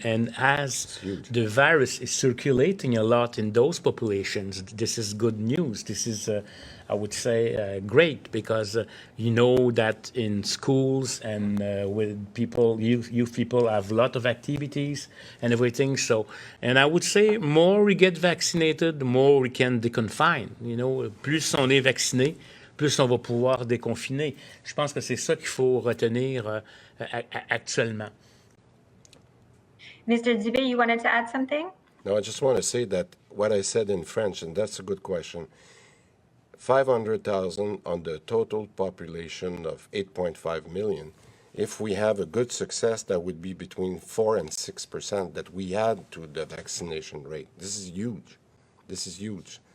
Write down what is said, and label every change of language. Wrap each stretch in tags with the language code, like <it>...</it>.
<en>And as the virus is circulating a lot in those populations, this is good news. This is, I would say, great, because you know that in schools and with people, youth people have a lot of activities and everything. So, and I would say more we get vaccinated, the more we can deconfine.</en> <fr>You know, plus on est vacciné, plus on va pouvoir déconfiner. Je pense que c'est ça qu'il faut retenir actuellement.</fr> <en>Mr. Dubé, you wanted to add something? No, I just want to say that what I said in French, and that's a good question, 500,000 on the total population of 8.5 million. If we have a good success, that would be between 4 and 6% that we add to the vaccination rate. This is huge. This is huge.</en>